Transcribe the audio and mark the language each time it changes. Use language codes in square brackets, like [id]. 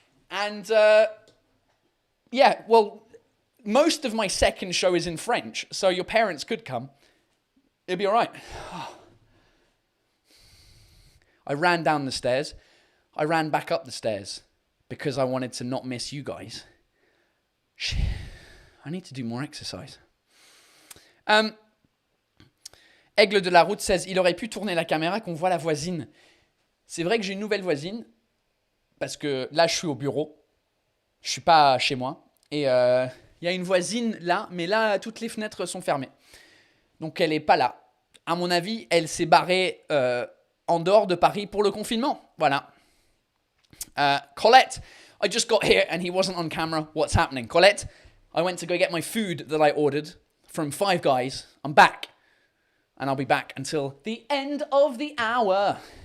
[en] And, yeah, well, most of my second show is in French, so your parents could come. It'd be all right. I ran down the stairs. I ran back up the stairs because I wanted to not miss you guys. Shit. I need to do more exercise. [fr] Aigle de la Route says, il aurait pu tourner la caméra qu'on voit la voisine. C'est vrai que j'ai une nouvelle voisine parce que là, je suis au bureau. Je suis pas chez moi. Et il y a une voisine là, mais là, toutes les fenêtres sont fermées. Donc, elle est pas là. À mon avis, elle s'est barrée en dehors de Paris pour le confinement. Voilà. [en] Colette, I just got here and he wasn't on camera. What's happening? Colette, I went to go get my food that I ordered from Five Guys. I'm back. And I'll be back until the end of the hour.